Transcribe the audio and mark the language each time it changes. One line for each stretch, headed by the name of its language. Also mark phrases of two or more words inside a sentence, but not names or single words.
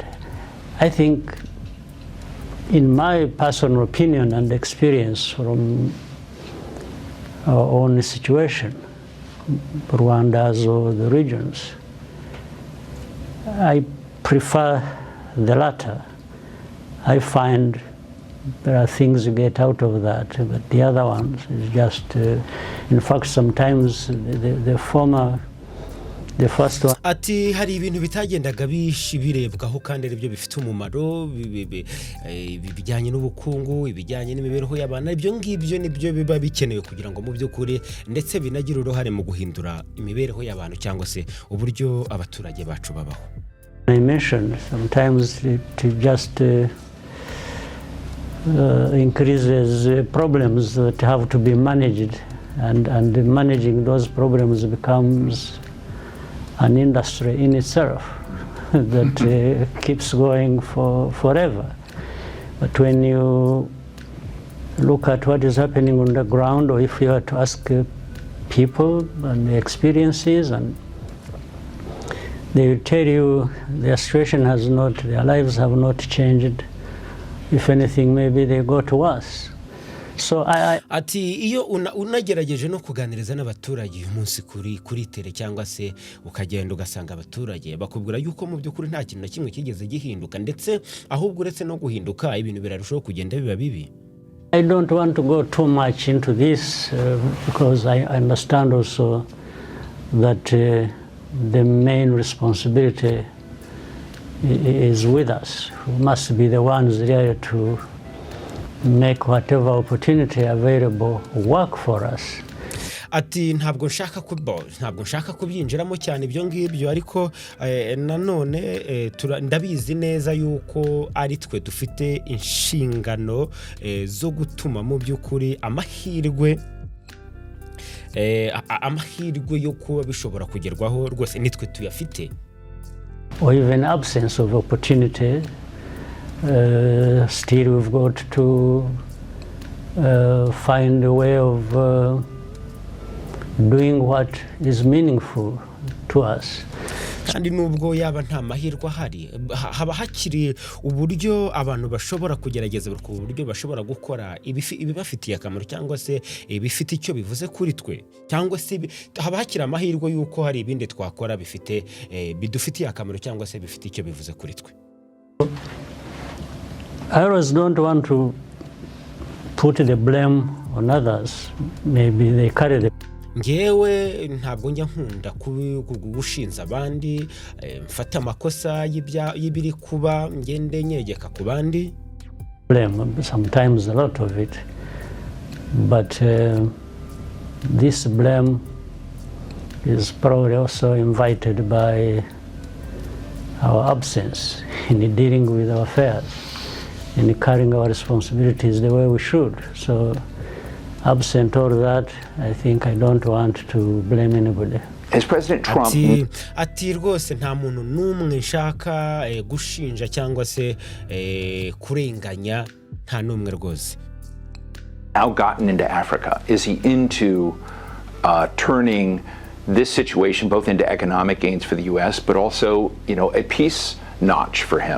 English: I think, in my personal opinion and experience from our own situation, Rwanda's or the regions, I prefer the latter. I find there are things you get out of that, but the other ones is just, in fact, sometimes the former, the first one.
Kinyarwanda: Ati hari ibintu bitagendaga birebwaho kandi aribyo bifite umumaro bijyanye n'ubukungu, ibijyanye n'imibereho y'abantu, ibyo ngibyo nibyo biba bikenewe kugira ngo mu by'ukuri ndetse binagira uruhare mu guhindura imibereho y'abantu cyangwa se uburyo abaturage bacu babaho.
English: I mentioned sometimes it just increases problems that have to be managed, and managing those problems becomes an industry in itself that keeps going forever. But when you look at what is happening on the ground, or if you were to ask people and the experiences, and they will tell you their situation their lives have not changed. If anything, maybe they go to worse. So
Kinyarwanda: ati iyo unagerageje no kuganiriza n'abaturage umunsi kuri tele cyangwa se ukagenda ugasanga abaturage bakubwira yuko mu by'ukuri nta kintu na kimwe kigeze gihinduka, ndetse ahubwo uretse no guhinduka ibintu birarushaho kugenda biba bibi.
English: I don't want to go too much into this because I understand also that the main responsibility is with us. We must be the ones there to make whatever opportunity available work for us.
Kinyarwanda: Ati ntabwo nshaka kubyinjiramo cyane ibyo ngibyo, ariko nanone ndabizi neza yuko ari twe dufite inshingano zo gutuma mu by'ukuri amahirwe yo kuba bishobora kugerwaho rwose nitwe tuyafite.
English: Or even absence of opportunity, still we've got to find a way of doing what is meaningful to us.
Kinyarwanda: Kandi nubwo yaba nta mahirwe ahari, haba hakiri uburyo abantu bashobora kugerageza ku buryo bashobora gukora ibibafitiye akamaro cyangwa se ibifite icyo bivuze kuri twe, cyangwa se haba hakiri amahirwe yuko hari ibindi twakora bifite bidufitiye akamaro cyangwa se bifite icyo bivuze kuri twe.
English: I always don't want to put the blame on others. Maybe they carry the
Kinyarwanda: ngewe ntabwo njya nkunda gushinza abandi, mfata amakosa y'ibiri kuba ngende nyegeka ku bandi.
English: Blame, sometimes a lot of it, but this blame is probably also invited by our absence in dealing with our affairs, in carrying our responsibilities the way we should. So absent all that, I think I don't want to blame anybody. As President Trump
Kinyarwanda: ati rwose nta muntu n'umwe nshaka gushinja cyangwa se kurenganya, nta n'umwe rwose.
English: Now gotten into Africa, is he into turning this situation both into economic gains for the U.S., but also, a peace notch for him?